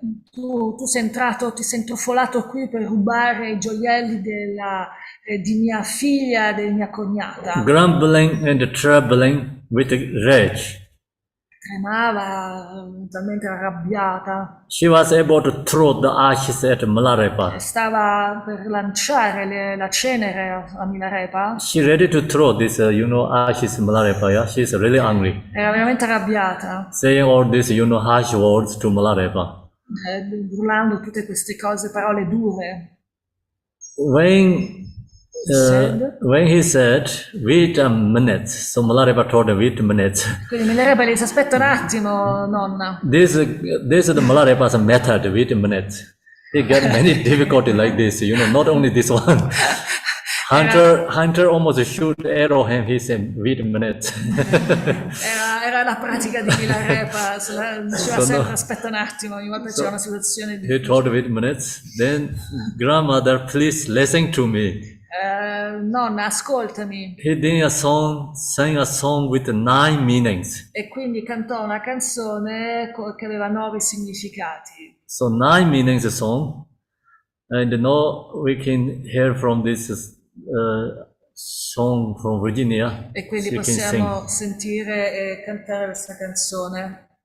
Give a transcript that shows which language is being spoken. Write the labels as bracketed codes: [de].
[it] Tu sei entrato, ti sei intrufolato qui per rubare i gioielli di mia figlia e di mia cognata. [en] Grumbling and trembling with rage. [it] Tremava, talmente arrabbiata. [en] She was able to throw the ashes at Milarepa. [it] Stava per lanciare la cenere a Milarepa. [en] She ready to throw this, ashes Milarepa, yeah? She's really angry. [it] Era veramente arrabbiata, [en] Saying all these, harsh words to Milarepa. [it] urlando tutte queste cose, parole dure. [en] When he said, wait a minute, so Milarepa told him, wait a minute. [it] Quindi Milarepa gli disse, aspetta un attimo, nonna. [en] This is the Milarepa's method, wait a minute. He got many difficulty like this, not only this one. Hunter almost shoot arrow him, he said, wait a minute. [it] Era la pratica di Milarepa, diceva sempre aspetta un attimo, ogni volta c'era una situazione [en] He told, wait a minute. Then, grandmother, please listen to me. [it] Nonna, ascoltami. [en] He then sang a song with 9 meanings. [it] E quindi cantò una canzone che aveva 9 significati. [en] So 9 meanings a song. And now we can hear from this song from Virginia. [it] E quindi [en] She can [it] possiamo [en] sing. [it] sentire e cantare questa canzone.